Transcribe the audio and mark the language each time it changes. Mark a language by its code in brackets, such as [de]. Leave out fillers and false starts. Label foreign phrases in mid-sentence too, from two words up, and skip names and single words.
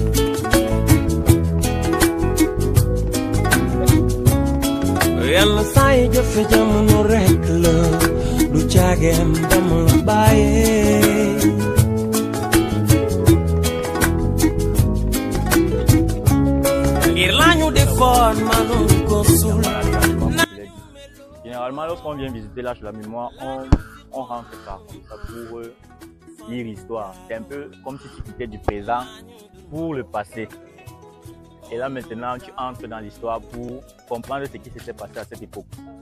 [wo] Yalla say jëf jamono rek la du caagem dama la bàyyee ngir lañu defoon manu ko sul. [fr] Généralement, lorsqu'on vient visiter l'Arche de la mémoire, on rentre ça pour lire l'histoire. C'est un peu comme si tu quittais du présent pour le passé. Et là maintenant, tu entres dans l'histoire pour comprendre ce qui s'était passé à cette époque.